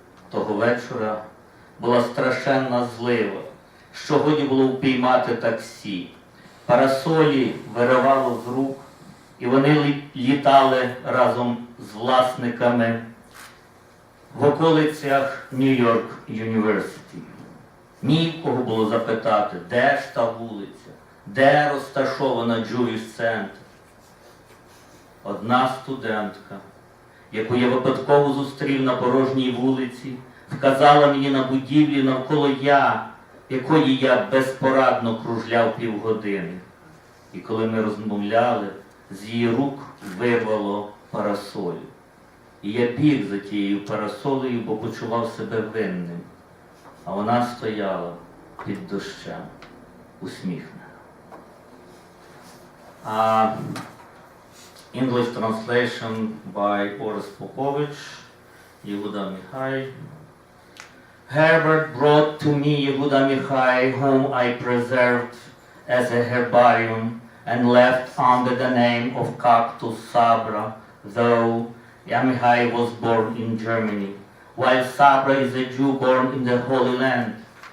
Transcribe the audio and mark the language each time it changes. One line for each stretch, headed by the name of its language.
Ukrainian: Того вечора була страшенна злива, що годі було впіймати таксі. Парасолі виривало з рук, і вони літали разом з власниками в околицях Нью-Йорк Юніверситі. Ні в кого було запитати, де ж та вулиця, де розташована Jewish Center. Одна студентка, яку я випадково зустрів на порожній вулиці, вказала мені на будівлі, навколо якої я безпорадно кружляв півгодини. І коли ми розмовляли, з її рук вирвало парасолю. І я біг за тією парасолею, бо почував себе винним. А вона стояла під дощем, усміхнена.
English: English translation by Boris Popovich, Yehuda Mihai. Herbert brought to me Yehuda Mihai, whom I preserved as a herbarium and left under the name of Cactus Sabra, though Yamihai was born in Germany, while Sabra is a Jew born in the Holy Land.